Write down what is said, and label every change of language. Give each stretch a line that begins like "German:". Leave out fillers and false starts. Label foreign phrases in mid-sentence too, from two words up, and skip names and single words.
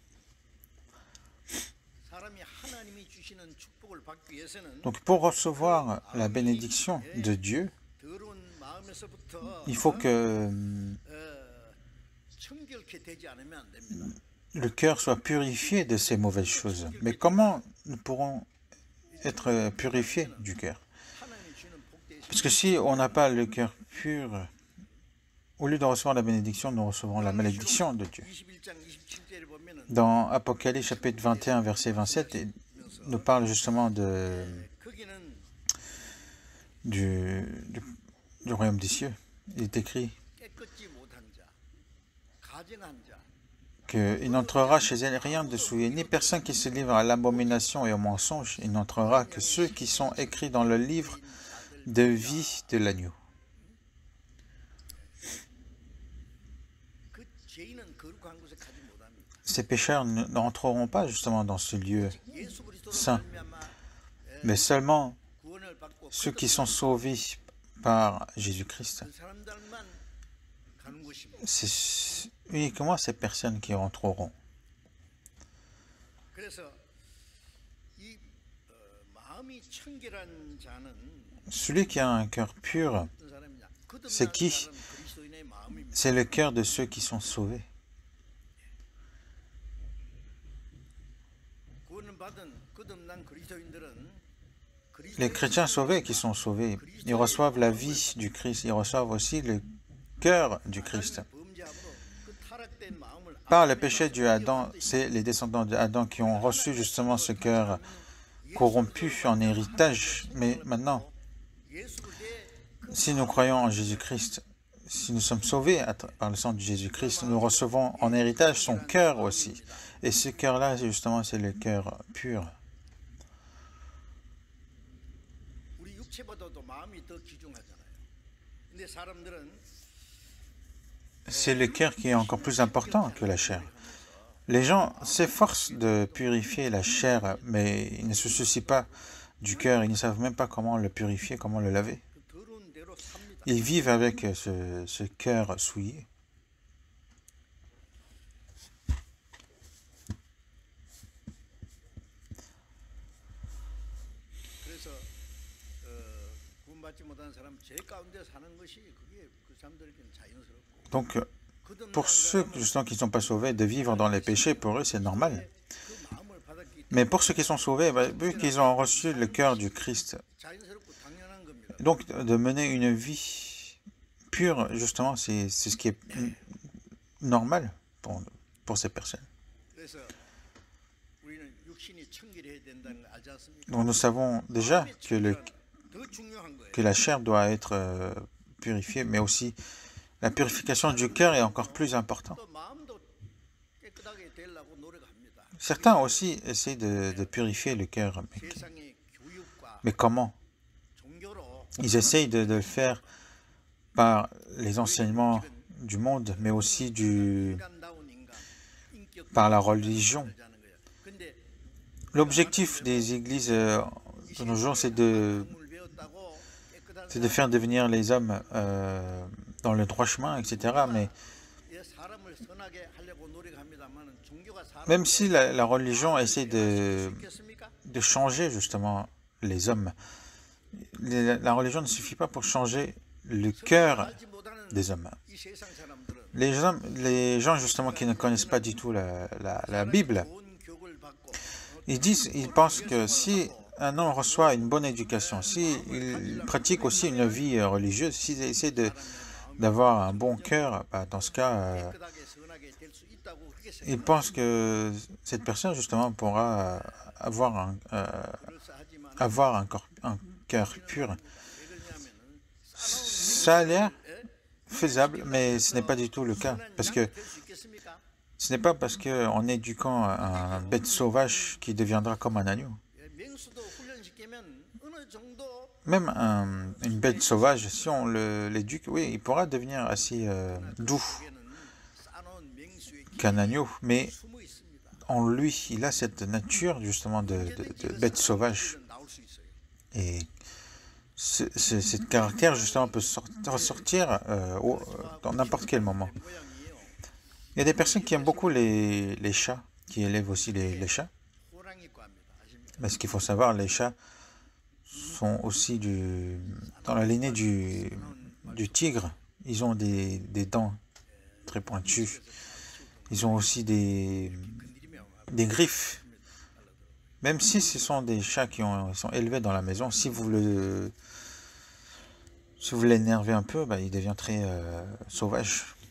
French: Donc pour recevoir la bénédiction de Dieu, il faut que le cœur soit purifié de ces mauvaises choses. Mais comment nous pourrons être purifiés du cœur? Parce que si on n'a pas le cœur pur, au lieu de recevoir la bénédiction, nous recevons la malédiction de Dieu.
Korean: 21장 27절에 보면은
French: Dans Apocalypse chapitre 21, verset 27, il nous parle justement
Korean: 거기는
French: du royaume des cieux. Il est écrit
Korean: 깨끗지 못한 자, 가증한 자,
French: qu'il n'entrera chez elle rien de souillé, ni personne qui se livre à l'abomination et au mensonge. Il n'entrera que ceux qui sont écrits dans le livre de vie de l'agneau.
Korean: 그 죄인은 거룩한 곳에 가지 못합니다.
French: Ces pécheurs n'entreront pas justement dans ce lieu
Korean: 예수 그리스도로
French: saint,
Korean: 말미암아
French: mais seulement
Korean: 구원을 받고
French: ceux qui sont sauvés par Jésus-Christ.
Korean: 그 사람들만 가는 것입니다.
French: C'est uniquement ces personnes qui entreront.
Korean: 그래서 이 마음이 청결한 자는
French: Celui qui a un cœur pur,
Korean: 어떤 사람이냐?
French: c'est qui?
Korean: 거듭난 자는 그리스도인의 마음입니다.
French: C'est le cœur de ceux qui sont sauvés.
Korean: 구원을 받은 거듭난 그리스도인들은
French: Les chrétiens sauvés qui sont sauvés, ils reçoivent la vie du Christ, ils reçoivent aussi le cœur du Christ.
Korean: 범죄함으로 그 타락된 마음을
French: Par le péché du Adam, c'est les descendants d'Adam qui ont reçu justement ce cœur corrompu en héritage. Mais maintenant,
Korean: 예수 그리스도의
French: si nous croyons en Jésus-Christ, si nous sommes sauvés par le sang de Jésus-Christ, nous recevons en héritage son cœur aussi. Et ce cœur-là, justement, c'est le cœur pur.
Korean: 우리 육체보다도 마음이 더 귀중하잖아요. 근데 사람들은
French: C'est le cœur qui est encore plus important que la chair. Les gens s'efforcent de purifier la chair, mais ils ne se soucient pas du cœur, ils ne savent même pas comment le purifier, comment le laver.
Korean: 그 더러운 대로 삽니다.
French: Ils vivent avec ce cœur souillé.
Korean: 그래서 구원받지 못한 사람 죄 가운데 사는 것이 그게 그 사람들에게는 자연스럽고
French: Donc,
Korean: 거듭난
French: pour ceux justement qui ne sont pas sauvés, de vivre dans les péchés, pour eux, c'est normal.
Korean: 그 마음을 받았기
French: Mais pour ceux qui sont sauvés, vu qu'ils ont reçu le cœur du Christ,
Korean: 자연스럽고 당연한 겁니다.
French: donc de mener une vie pure, justement, c'est ce qui est normal pour ces personnes.
Korean: 그래서 우리는 육신이 청결해야 된다는 걸 알지 않습니까?
French: Donc nous savons déjà
Korean: 더 중요한 거예요.
French: que la chair doit être purifiée, mais aussi la purification du cœur est encore plus importante.
Korean: 또 마음도 깨끗하게 되려고 노력합니다.
French: Certains aussi essaient de purifier le cœur,
Korean: 세상의 교육과
French: mais comment?
Korean: 종교로
French: Ils essayent de le faire par les enseignements du monde, mais aussi
Korean: 인간다운 인간, 인격
French: par la religion.
Korean: 하자는 거예요. 근데
French: L'objectif des églises de nos jours, c'est de
Korean: 물 배웠다고 깨끗한
French: faire devenir les hommes dans le droit chemin, etc. Mais
Korean: 사람을 선하게 하려고 노력합니다만 종교가
French: même si la religion essaie
Korean: 사람겠습니까?
French: de changer justement les hommes, la religion ne suffit pas pour changer le cœur
Korean: 알지 못하는
French: des hommes.
Korean: 이 세상 사람들은
French: Les gens justement qui ne connaissent pas du tout la Bible,
Korean: 좋은 교육을 받고
French: ils pensent que si un homme reçoit une bonne éducation, s'il pratique aussi une vie religieuse, s'il essaie d'avoir un bon cœur, dans ce cas,
Korean: 깨끗하게 선하게 될 수 있다고 그렇게
French: il pense que cette personne justement pourra avoir un cœur pur.
Korean: 왜냐하면은
French: Ça a l'air faisable, mais ce n'est pas du tout le cas, parce que
Korean: 될수 있겠습니까?
French: ce n'est pas parce qu'en éduquant un bête sauvage qui deviendra comme un agneau.
Korean: 맹수도 훈련시키면 어느 정도
French: Même une bête sauvage, si on l'éduque, oui, il pourra devenir assez doux
Korean: 에는 쌓아놓은 맹수의
French: qu'un agneau, mais
Korean: 숨어 있습니다.
French: en lui, il a cette nature justement de bête sauvage.
Korean: 나올 수 있어요.
French: Et ce caractère justement peut ressortir dans n'importe quel moment.
Korean: 모양이에요.
French: Il y a des personnes qui aiment beaucoup les chats, qui élèvent aussi les chats.
Korean: 호랑이과입니다. 아십니까?
French: Mais ce qu'il faut savoir, les chats sont aussi dans la lignée du tigre. Ils ont des dents très pointues. Ils ont aussi des griffes. Même si ce sont des chats qui sont élevés dans la maison, si vous Si vous l'énervez un peu, il devient très sauvage.